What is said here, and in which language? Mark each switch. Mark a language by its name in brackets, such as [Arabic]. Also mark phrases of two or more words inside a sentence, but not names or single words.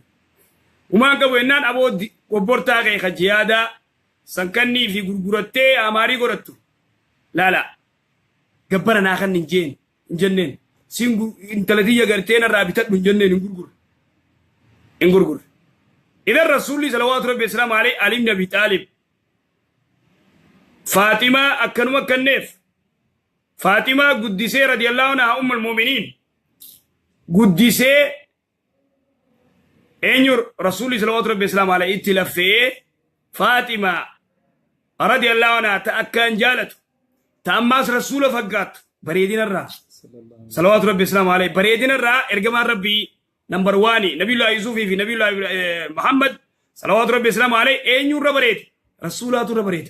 [Oromo] Umaan qabu ennaan abooddi obbortaa kee ka jiyaadaa sankannii fi gurgurattee amaarii godhattu. Laala gabbara naa kanne hin jenneen. Siin intalatiyya gartee narraa bitadhu hin jenneen hin gurguru. Hin gurguru. Idan Rasuulli [Arabic] صلى الله عليه وسلم [Oromo] Ali ibn Abi Talib Faatimaa akkanuma kanneef Faatimaa guddisee [Arabic] رضي الله عنها أم المؤمنين [Oromo] guddisee eenyu Rasuulli [Arabic] صلى الله عليه وسلم [Oromo] itti laffee Faatimaa [Arabic] رضي الله عنها [Oromo] ta akkaan jaalatu ta ammaas Rasuula faggaattu bareedinarraa [Arabic] صلى الله عليه وسلم [Oromo] bareedinarraa ergamaan Rabbii number 1 Nabiyullah Yusufi fi Nabiyullah Muhammad [Arabic] صلى الله عليه وسلم [Oromo] eenyu irra bareede Rasuulaatu irra bareede.